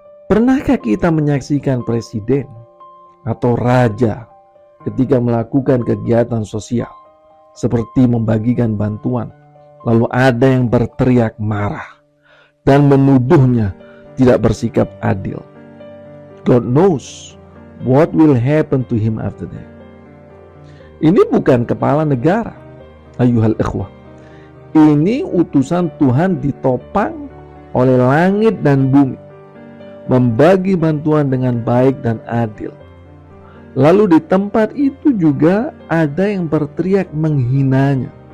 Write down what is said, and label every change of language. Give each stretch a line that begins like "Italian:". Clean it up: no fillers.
Indonesian: Pernahkah kita menyaksikan presiden atau raja ketika melakukan kegiatan sosial seperti membagikan bantuan, lalu ada yang berteriak marah dan menuduhnya tidak bersikap adil?
English: God knows what will happen to him after that.
Indonesian: Ini bukan kepala negara,
Arabic: ayuhal ikhwah.
Indonesian: Ini utusan Tuhan ditopang oleh langit dan bumi, membagi bantuan dengan baik dan adil. Lalu di tempat itu juga ada yang berteriak menghinanya.